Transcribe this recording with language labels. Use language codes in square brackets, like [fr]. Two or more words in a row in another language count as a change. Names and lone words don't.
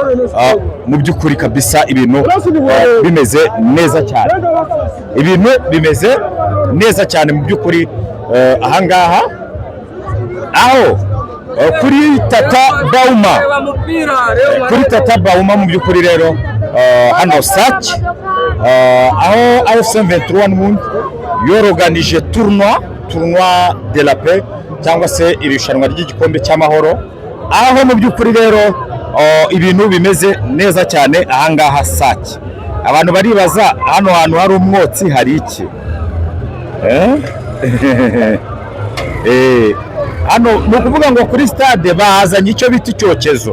[rw] Mu by'ukuri kabisa ibintu bimeze neza cyane, ibintu bimeze neza cyane mu by'ukuri. Ahangaha aho kuri Tata Bauma, kuri Tata Bauma mu by'ukuri rero hano Sake, aho AFC M23 n'ubundi yoroganije [fr] tournoi de la paix [rw] cyangwa se irushanwa ry'igikombe cy'amahoro, aho mu by'ukuri rero ibintu bimeze neza cyane. Ahangaha Sake, abantu baribaza hano hantu hari umwotsi hari iki? Hano ni ukuvuga ngo kuri stade bahazanye icyo bita icyokezo.